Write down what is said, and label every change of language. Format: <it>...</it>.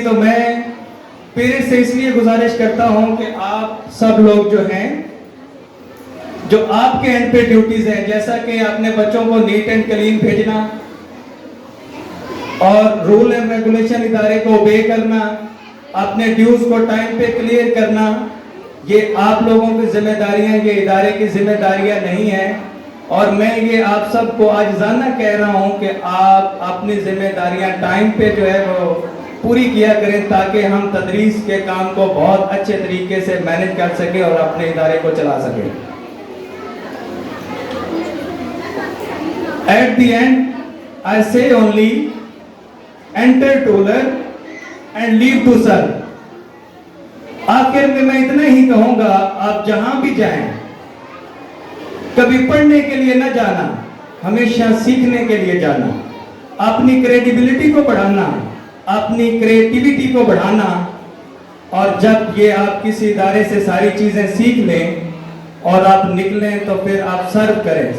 <ur>تو میں پیرنٹس سے اس لیے گزارش کرتا ہوں کہ آپ سب لوگ جو ہیں، جو آپ کے اینڈ پہ ڈیوٹیز ہیں، جیسا کہ اپنے بچوں کو نیٹ اینڈ کلین بھیجنا اور رول اینڈ ریگولیشن ادارے کو اوبے کرنا، اپنے ڈیوز کو ٹائم پہ کلیئر کرنا، یہ آپ لوگوں کی ذمہ داریاں، یہ ادارے کی ذمہ داریاں نہیں ہیں. اور میں یہ آپ سب کو عاجزانہ کہہ رہا ہوں کہ آپ اپنی ذمہ داریاں ٹائم پہ جو ہے وہ پوری کیا کریں تاکہ ہم تدریس کے کام کو بہت اچھے طریقے سے مینج کر سکیں اور اپنے ادارے کو چلا سکیں.</ur> <en>At the end, I say only, enter to learn and leave to serve.</en> <ur>آخر میں اتنا ہی کہوں گا، آپ جہاں بھی جائیں کبھی پڑھنے کے لیے نہ جانا، ہمیشہ سیکھنے کے لیے جانا، اپنی کریڈیبلٹی کو بڑھانا، اپنی کریٹیویٹی کو بڑھانا. اور جب یہ آپ کسی ادارے سے ساری چیزیں سیکھ لیں اور آپ نکلیں تو پھر آپ سرو کریں.</ur>